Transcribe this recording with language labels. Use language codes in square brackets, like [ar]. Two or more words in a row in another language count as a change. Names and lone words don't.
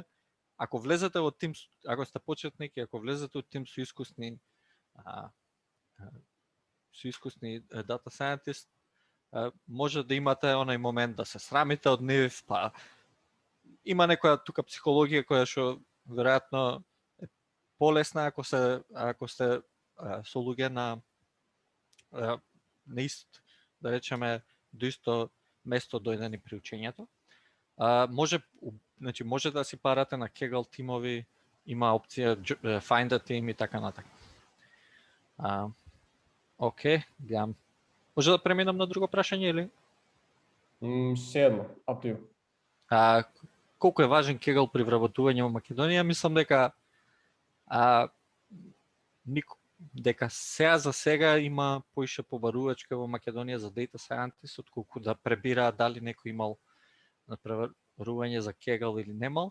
[mk] Ако влезете во тим, ако сте почетник и ако влезете во тим со искусни [en] data scientist, [mk] може да имате онај момент да се срамите од нив, па има некоја тука психологија која што веројатно е полесна ако сте со луѓе на ист, да речеме, до исто место дојдени при учењето. Може да си парате на Kaggle тимови, има опција Find a Team и така натака. Океј, гледам. Може да преминам на друго прашање или? Седно, [en] up to you. [mk] Колку е важен Kaggle при вработување во Македонија? Мислам дека дека за сега има поише побарувачка во Македонија за [en] data scientist, [mk] отколку да пребираат дали некој имал пребарување за Kaggle или немал.